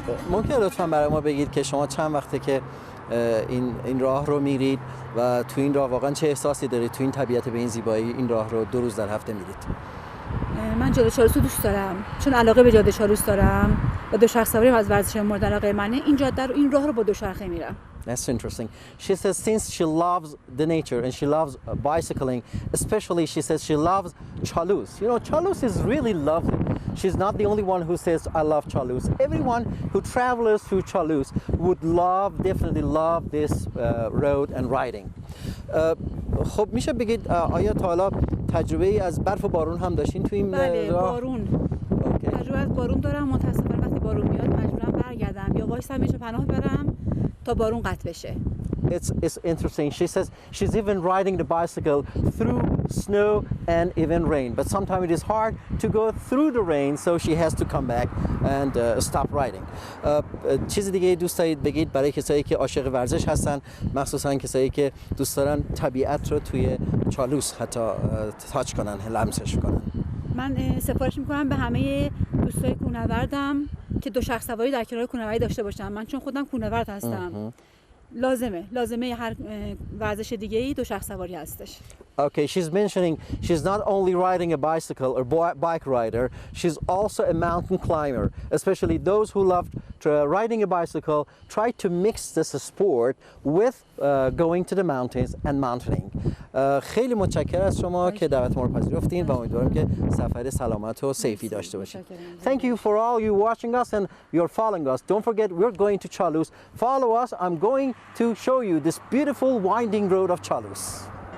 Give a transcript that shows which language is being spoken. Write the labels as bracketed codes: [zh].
[fa] ممکن لطفاً برای ما بگید که شما چند وقته که این راه رو میرید و تو این راه واقعا چه احساسی دارید؟ تو این طبیعت به این زیبایی این راه رو 2 روز در هفته میرید؟ من جاده چالوس رو دوست دارم چون علاقه به جاده چالوس دارم و دوچرخه سواری از ورزش مورد علاقه منه. این راه رو با دوچرخه میرم. [en] That's interesting. She says since she loves the nature and she loves bicycling, especially she says she loves Chalus. You know, Chalus is really lovely. She's not the only one who says I love Chalus. Everyone who travels through Chalus would definitely love this road and riding. [fa] خب میشه بگید آیا تا حالا تجربه ای از برف و بارون هم داشتین تو این راه؟ بله، بارون. تجربه از بارون دارم. متاسفانه وقتی بارون میاد مجبورم برگردم یا وایسم یه جا پناه برم تا بارون قطع بشه. [en] It's interesting. She says she's even riding the bicycle through snow and even rain. But sometimes it is hard to go through the rain, so she has to come back and stop riding. [fa] چیز دیگه دوست دارید بگید برای کسایی که عاشق ورزش هستن، مخصوصا کسایی که دوست دارن طبیعت رو توی چالوس حتی تاچ کنن، لمسش کنن؟ من سفارش میکنم به همه دوستای کوهنوردم که دوچرخه سواری در کنار کوهنوردی داشته باشن. من چون خودم کوهنورد هستم لازمه هر ورزش دیگه‌ای دوچرخه سواری هستش. [en] Okay, she's mentioning she's not only riding a bicycle or bike rider, she's also a mountain climber. Especially those who love riding a bicycle try to mix this sport with going to the mountains and mountaining. [fa] خیلی متشکرم از شما که دعوت ما رو پذیرفتین و امیدوارم که سفر سلامت و سیفی داشته باشید. [en] Thank you for all you watching us and you're following us. Don't forget we're going to Chalus. Follow us. I'm going to show you this beautiful winding road of Chalus.